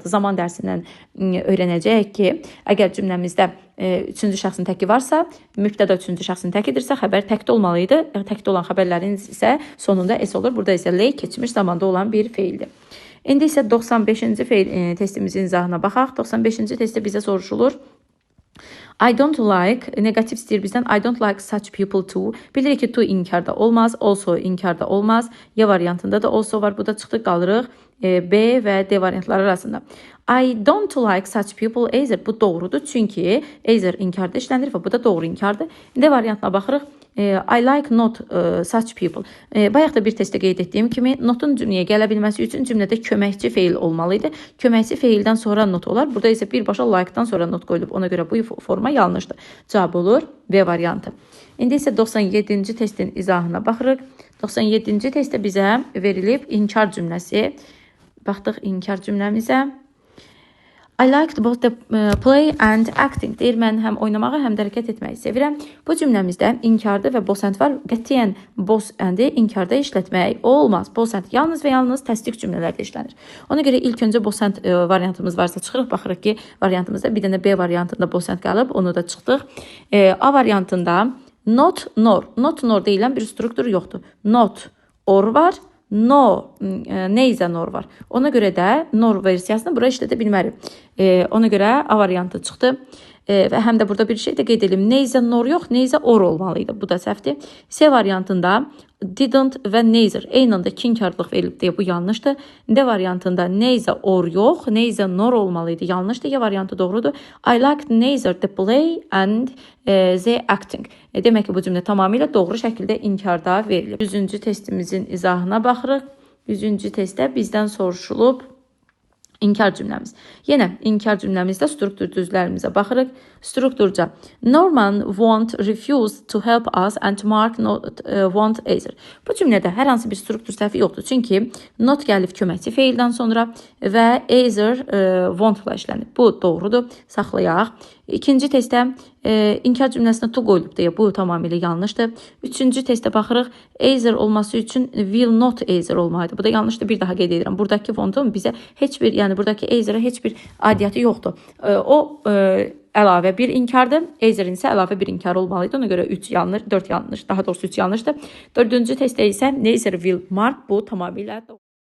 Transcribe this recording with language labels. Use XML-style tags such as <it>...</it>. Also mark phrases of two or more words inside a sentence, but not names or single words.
<az>Zaman dərsindən öyrənəcəyik ki, əgər cümləmizdə üçüncü şəxsin təki varsa, mübtəda üçüncü şəxsin təkidirsə, xəbər təkdə olmalıydı. Təkdə olan xəbərlərin isə sonunda es olur. Burada isə lay keçmiş zamanda olan bir feildir. İndi isə 95-ci testimizin izahına baxaq. 95-ci testdə bizə soruşulur.</az> <en>I don't like,</en> <az>negativ istəyir bizdən.</az> <en>I don't like such people too.</en> <az>Bilirik ki, to inkarda olmaz, also inkarda olmaz. Y variantında da also var. Bu da çıxdı, qalırıq B və D variantları arasında.</az> <en>I don't like such people either.</en> <az>Bu doğrudur, çünki either inkarda işlənir və bu da doğru inkardır. D variantına baxırıq.</az> <en>I like not such people.</en> <az>Bayaq da bir testdə qeyd etdiyim kimi, notun cümləyə gələ bilməsi üçün cümlədə köməkçi feil olmalıydı. Köməkçi feildən sonra not olar. Burada isə birbaşa like-dan sonra not qoyulub. Ona görə bu forma yanlışdır. Cavab olur B variantı. İndi isə 97-ci testin izahına baxırıq. 97-ci testdə bizə verilib inkar cümləsi. Baxdıq inkar cümləmizə.</az> <en>I liked both the play and acting.</en> <az>Deyir, mən həm oynamağı, həm də hərəkət etməyi sevirəm. Bu cümləmizdə inkarda və</az> <en>both and</en> <az>var. Qətiyyən</az> <en>both and-i</en> <az>inkarda işlətmək olmaz.</az> <en>Both and</en> <az>yalnız və yalnız təsdiq cümlələrdə işlənir. Ona görə ilk öncə</az> <en>both and</en> <az>variantımız varsa çıxırıq. Baxırıq ki, variantımızda bir dənə B variantında</az> <en>both and</en> <az>qalıb. Onu da çıxdıq. A variantında</az> <en>not, nor. Not, nor</en> <az>deyilən bir struktur yoxdur.</az> <en>Not, or</en> <az>var.</az> <en>No, neyzə nor</en> <az>var. Ona görə də nor versiyasını bura işlədə bilmərik. Ona görə A variantı çıxdı. Və həm də burada bir şey də qeyd edelim.</az> <en>Neyzə nor</en> <az>yox,</az> <en>neyzə or</en> <az>olmalıydı. Bu da səhvdir. C variantında didn't və neither eyni anda iki inkarlıq verilib deyə bu yanlışdır. D variantında</az> <en>neyzə or</en> <az>yox,</az> <en>neyzə nor</en> <az>olmalıydı. Yanlışdır. Y variantı doğrudur.</az> <en>I liked neither the play and the acting.</en> <az>Demək ki, bu cümlə tamamilə doğru şəkildə inkarda verilib. 100-cü testimizin izahına baxırıq. 100-cü testdə bizdən soruşulub İnkar cümləmiz. Yenə inkar cümləmizdə struktur düzlərimizə baxırıq.</az> <en>Strukturca Norman won't refuse to help us and Mark not, won't either.</en> <az>Bu cümlədə hər hansı bir struktur səhvi yoxdur. Çünki not gəlib köməkçi feildən sonra və</az> <en>either won't-la</en> <az>işlənib. Bu doğrudur. Saxlayaq. İkinci testdə inkar cümləsinə to qoyulub deyə bu tamamilə yanlışdır. Üçüncü testdə baxırıq. Either olması üçün</az> <en>will not either</en> <az>olmalıdır. Bu da yanlışdır. Bir daha qeyd edirəm. Buradakı fontun bizə heç bir, yəni buradakı either-a heç bir adiyyəti yoxdur. O əlavə bir inkardır. Either-in isə əlavə bir inkar olmalıydı. Ona görə 3 yanlış, 4 yanlış, daha doğrusu 3 yanlışdır. Dördüncü testdə isə</az> <en>neither will Mark</en> <az>bu tamamilə doğru.</az>